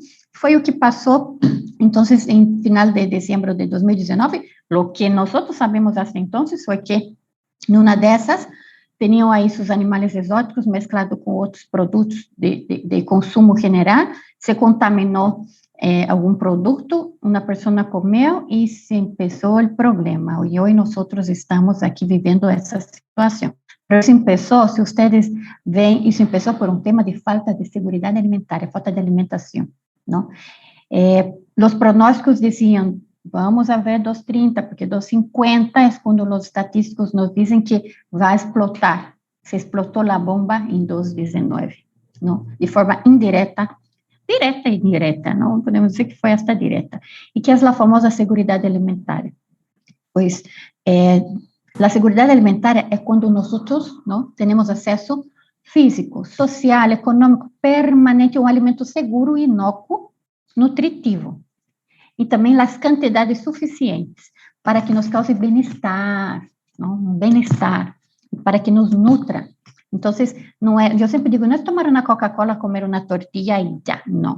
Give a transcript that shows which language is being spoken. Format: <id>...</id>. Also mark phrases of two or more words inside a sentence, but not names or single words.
<pt>Foi o que passou, então, em final de dezembro de 2019, o que nós sabemos até então foi que, numa dessas, tinham aí seus animais exóticos mesclados com outros produtos de consumo general, se contaminou algum produto, uma pessoa comeu e se começou o problema. E hoje nós estamos aqui vivendo essa situação. Pero isso começou, se vocês veem, isso começou por um tema de falta de segurança alimentar, falta de alimentação, não? Os pronósticos diziam</pt> <es>vamos a ver 2,30, porque 2,50 es cuando los estatísticos nos dicen que va a explotar. Se explotó la bomba en 2,19, ¿no? De forma indirecta, directa</es> <pt>e indireta,</pt> <es>¿no? Podemos decir que fue hasta directa. ¿Y qué es la famosa seguridad alimentaria? Pues la seguridad alimentaria es cuando nosotros, ¿no?, tenemos acceso físico, social,</es> <pt>econômico, permanente a um alimento seguro, inócuo, nutritivo. E também as quantidades suficientes para que nos cause bem-estar, não? Um bem-estar, para que nos nutra. Então, não é, eu sempre digo, não é tomar uma Coca-Cola, comer uma tortilha e já, não.</pt>